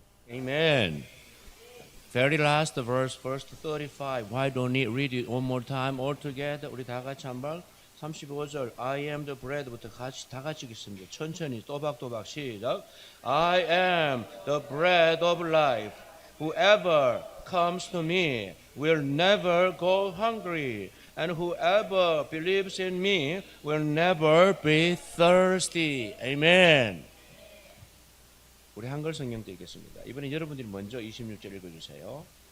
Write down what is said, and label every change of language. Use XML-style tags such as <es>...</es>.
<en>Amen. Very last verse 35. Why don't we read it one more time all together?</en> <ko>우리 다 같이 한번 35절</ko> <en>I am the bread</en> <ko>부터 다 같이 읽겠습니다. 천천히 또박또박 시작.</ko> <en>I am the bread of life. Whoever comes to me will never go hungry, and whoever believes in me will never be thirsty. Amen.</en> <ko>우리 한글 성경도 읽겠습니다. 이번에 여러분들이 먼저 26절 읽어주세요.</ko>